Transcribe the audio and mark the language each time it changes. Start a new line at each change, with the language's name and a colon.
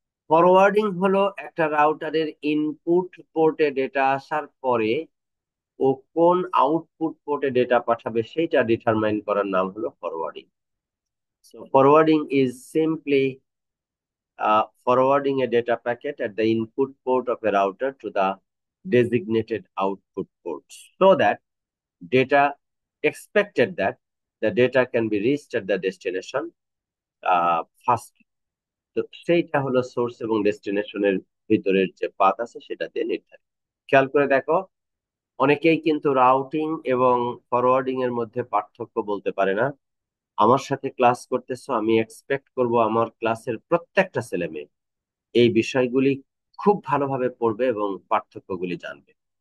Bangla: Forwarding হলো একটা রাউটারের input পোর্টে data আসার পরে ও কোন আউটপুট পোর্টে ডেটা পাঠাবে সেইটা ডিটারমাইন করার নাম হলো forwarding.
English: So forwarding is simply forwarding a data packet at the input port of a router to the designated output port so that data expected that the data can be reached at the destination first.
Bangla: তো সেইটা হলো source এবং ডেস্টিনেশনের ভিতরের যে path আছে সেটা দিয়ে নির্ধারিত। খেয়াল করে দেখো, অনেকেই কিন্তু রাউটিং এবং ফরওয়ার্ডিং এর মধ্যে পার্থক্য বলতে পারে না। আমার সাথে ক্লাস করতেছো, আমি এক্সপেক্ট করব আমার ক্লাসের প্রত্যেকটা ছেলে মেয়ে এই বিষয়গুলি খুব ভালোভাবে পড়বে এবং পার্থক্যগুলি জানবে।